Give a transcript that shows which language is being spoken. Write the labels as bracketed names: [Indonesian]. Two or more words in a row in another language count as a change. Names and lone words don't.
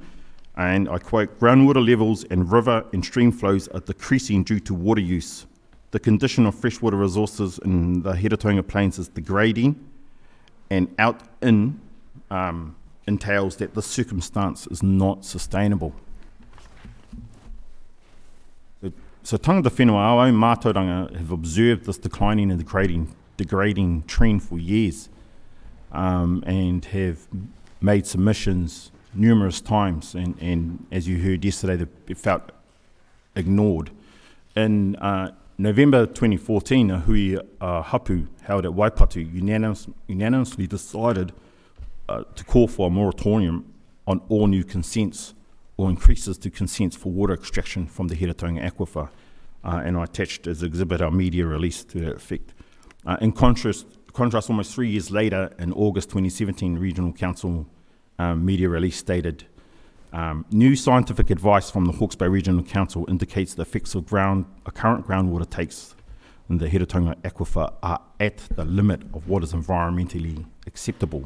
[English] And I quote, groundwater levels and river and stream flows are decreasing due to water use. The condition of freshwater resources in the Heretaunga Plains is degrading, and entails that this circumstance is not sustainable. So [Māori] tangata whenua, [English] our own mātauranga have observed this declining and degrading trend for years, and have made submissions numerous times, and as you heard yesterday, they felt ignored. In November 2014, a [Māori] hui hapu [English] held at Waipatu unanimously decided to call for a moratorium on all new consents or increases to consents for water extraction from the Heretaunga aquifer, and I attached as exhibit our media release to that effect. In contrast, almost 3 years later, in August 2017, Regional Council media release stated, new scientific advice from the Hawke's Bay Regional Council indicates the effects of current groundwater takes in the Heretaunga aquifer are at the limit of what is environmentally acceptable.